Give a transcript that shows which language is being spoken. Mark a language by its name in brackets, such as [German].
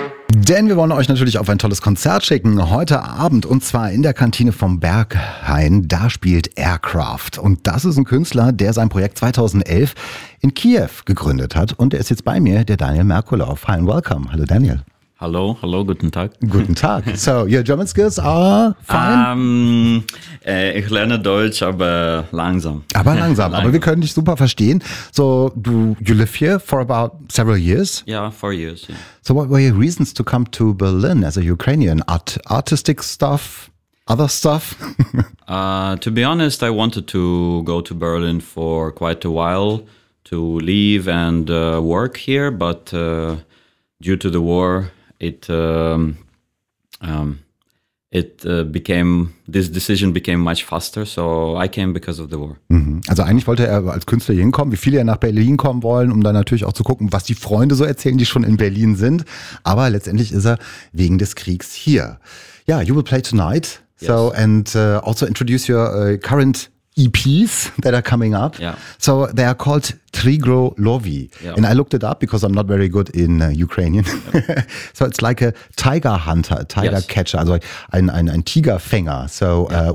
[German] Denn wir wollen euch natürlich auf ein tolles Konzert schicken heute Abend, und zwar in der Kantine vom Berghain. Da spielt Aircraft, und das ist ein Künstler, der sein Projekt 2011 in Kiew gegründet hat, und er ist jetzt bei mir, der Daniel Merkulow. [English] Hi and welcome. [German] Hallo Daniel. Hallo, hallo, guten Tag. Guten Tag. [English] So, your German skills are fine? [German] Ich lerne Deutsch, aber langsam. Aber langsam, aber wir können dich super verstehen. [English] So, you live here for about several years? Yeah, 4 years. Yeah. So, what were your reasons to come to Berlin as a Ukrainian? Artistic stuff? Other stuff? To be honest, I wanted to go to Berlin for quite a while to live and work here, but due to the war, this decision became much faster, so I came because of the war. Mhm. [German] Also eigentlich wollte er als Künstler hier hinkommen, wie viele ja nach Berlin kommen wollen, um dann natürlich auch zu gucken, was die Freunde so erzählen, die schon in Berlin sind. Aber letztendlich ist er wegen des Kriegs hier. [English] Ja, you will play tonight. Yes. So, and also introduce your current EPs that are coming up. Yeah. So they are called Trigro Lovi. Yeah. And I looked it up because I'm not very good in Ukrainian. Yeah. So it's like a tiger hunter, a tiger, yes, catcher, [German] also ein Tigerfänger. [English] So yeah.